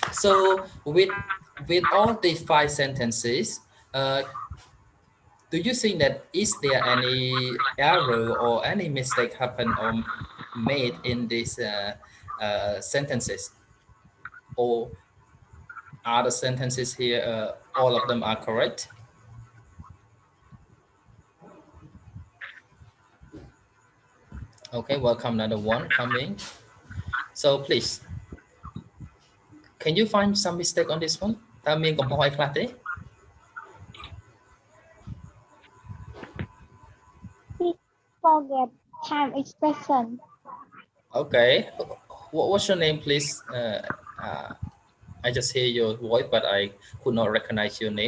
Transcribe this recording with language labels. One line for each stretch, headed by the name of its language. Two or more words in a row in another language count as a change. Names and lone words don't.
English: So with all these 5 sentences, do you think that is there any error or any mistake happen or made in these sentences, or are the sentences here all of them are correct? Okay, welcome another one coming. So please, can you find some mistake on this one?
Khmer: តើមានកំហុសអីខ្លះទេ?
English: Forget time expression. Okay, what's your name, please? I just hear your voice, but I could not recognize your name.